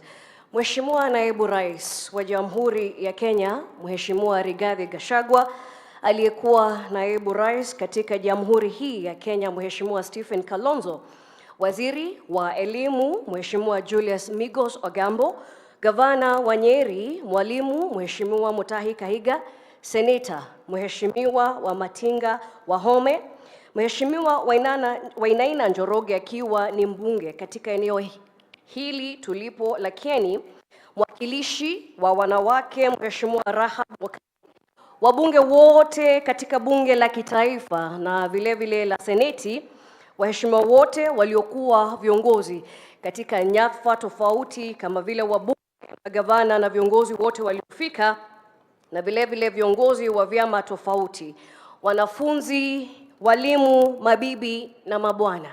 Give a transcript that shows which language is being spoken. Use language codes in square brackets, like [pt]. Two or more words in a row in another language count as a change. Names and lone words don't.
[sw] Mheshimiwa Naibu Rais wa Jamhuri ya Kenya, Mheshimiwa Rigathi Gachagua, aliyekuwa Naibu Rais katika Jamhuri hii ya Kenya, Mheshimiwa Stephen Kalonzo, Waziri wa Elimu, Mheshimiwa Julius Migos Ogambo, Gavana wa Nyeri, Mwalimu Mheshimiwa Mutahi Kahiga, Seneta Mheshimiwa wa Matinga Wahome, Mheshimiwa Wainaina Njoroge akiwa ni mbunge katika eneo hili tulipo la Kieni, mwakilishi wa wanawake Mheshimiwa Rahab, wabunge wote katika bunge la kitaifa na vile la seneti, waheshimiwa wote waliokuwa viongozi katika nyadhifa tofauti kama vile wabunge, gavana na viongozi wote waliofika, na vile viongozi wa vyama tofauti, wanafunzi, walimu, mabibi na mabwana.